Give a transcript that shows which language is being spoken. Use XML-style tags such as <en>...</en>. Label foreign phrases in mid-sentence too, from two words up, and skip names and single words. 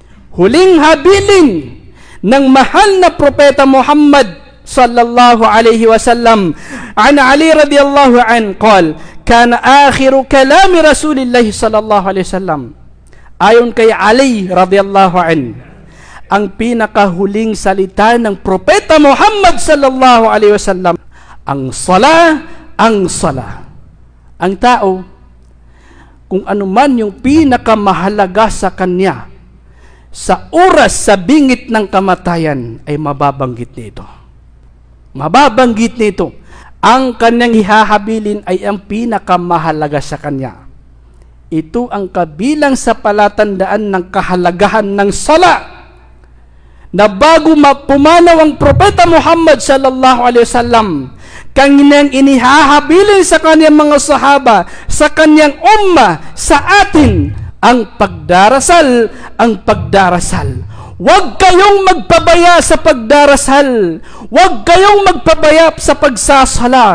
<tl>huling habilin ng mahal na propeta Muhammad</tl> <ar>صلى الله عليه وسلم. عن علي رضي الله عن قال كان آخر كلام رسول الله صلى الله عليه وسلم.</ar> <tl>Ayon kay Ali</tl> <ar>رضي الله عن,</ar> <tl>ang pinakahuling salita ng propeta Muhammad</tl> <ar>صلى الله عليه وسلم,</ar> <tl>ang sala, ang sala. Ang tao, kung ano man yung pinakamahalaga sa kanya, sa oras, sa bingit ng kamatayan, ay mababanggit nito. Mababanggit nito. Ang kanyang ihahabilin ay ang pinakamahalaga sa kanya. Ito ang kabilang sa palatandaan ng kahalagahan ng sala, na bago pumanaw ang propeta Muhammad</tl> <ar>صلى الله عليه وسلم,</ar> <tl>kanyang inihahabilin sa kanyang mga sahaba, sa kanyang umma, sa atin, ang pagdarasal, ang pagdarasal. Huwag kayong magpabaya sa pagdarasal. Huwag kayong magpabaya sa pagsasala.</tl>